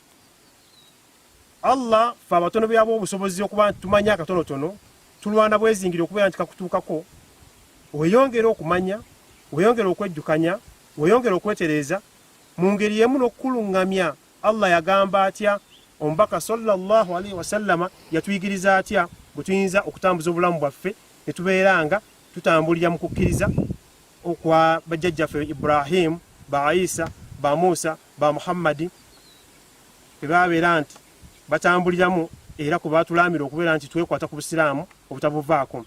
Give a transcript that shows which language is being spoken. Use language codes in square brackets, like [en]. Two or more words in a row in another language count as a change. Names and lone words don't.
[lg] Allah fa abatono byabo obusobozi okuba nti tumanya akatonotono, tulwana bwezingire okubeera nti kakutuukako, weyongera okumanya, weyongera okwejjukanya, weyongera okwetereeza mu ngeri y'emu n'okuluŋŋamya. Allah yagamba atya? Omubaka [ar] صلى الله عليه وسلم [lg] yatuyigiriza atya bwe tuyinza okutambuza obulamu bwaffe ne tubeera nga tutambulira mu kukkiriza okwa bajjajjaffe Ibrahim, ba Isa, ba Musa, ba Muhammadi, bebabeera nti batambuliramu era ku baatulaamira okubeera nti twekwata ku busiraamu obutabuvaako.